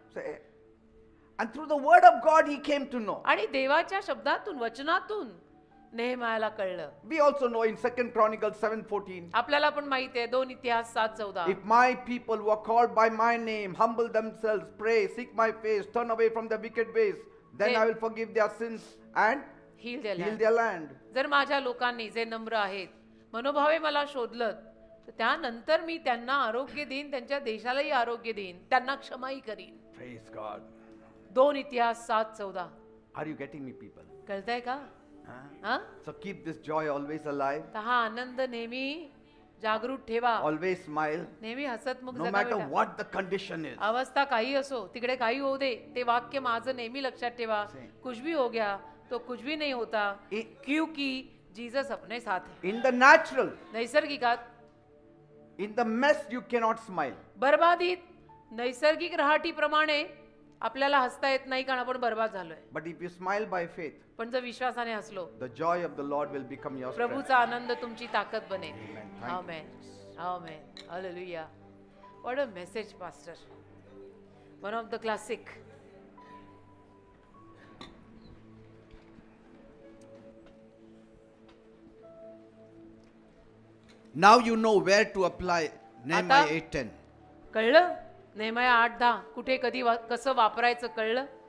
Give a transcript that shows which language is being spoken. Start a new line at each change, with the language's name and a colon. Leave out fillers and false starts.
English: Say, and through the word of God he came to know.
Marathi: आणि देवाच्या शब्दातून वचनातून नेहमायाला कळलं.
English: We also know in 2 Chronicles 7:14,
Marathi: आपल्याला पण माहिती आहे 2 इतिहास 7:14.
English: if my people who are called by my name humble themselves, pray, seek my face, turn away from the wicked ways, then I will forgive their sins and heal heal their land.
Marathi: जर माझ्या लोकांनी जे नम्र आहेत मनोभावे मला शोधलं, तर त्यानंतर मी त्यांना आरोग्य देईन, त्यांच्या देशालाही आरोग्य देईन, त्यांना क्षमाही करीन.
English: Praise God.
Marathi: 2 इतिहास 7:14.
English: Are you getting me, people?
Marathi: कळतंय का? Huh? हा?
English: So keep this joy always alive.
Marathi: तर हा आनंद नेहमी जागृत ठेवा,
English: Always smile,
Marathi: नेहमी हसतमुख
English: no
Marathi: जगा
English: matter
Marathi: बेटा.
English: what the condition is.
Marathi: अवस्था काही असो, तिकडे काही होऊ दे, ते वाक्य माझं नेहमी लक्षात ठेवा.
Hindi: कुछ भी हो गया तो कुछ भी नहीं होता, क्योंकि जीसस अपने साथ है.
English: In the natural,
Marathi: नैसर्गिकात,
English: in the mess, you cannot smile.
Marathi: बर्बादीत नैसर्गिक राहटीप्रमाणे आपल्याला हसता येत नाही कारण आपण बर्बाद झालोय.
English: But if you smile by faith,
Marathi: पण जर विश्वासाने हसलो,
English: the joy of the Lord will become your strength.
Marathi: प्रभूचा आनंद तुमची ताकद बनेल.
English: Amen. Thank you,
Marathi: amen. Amen. Hallelujah.
English: What a message, pastor. One of the classic. Now you know where to apply Nehemiah 8:10.
Marathi: कळलं? नेहमाया 8:10 कुठे कधी कसं वापरायचं कळलं?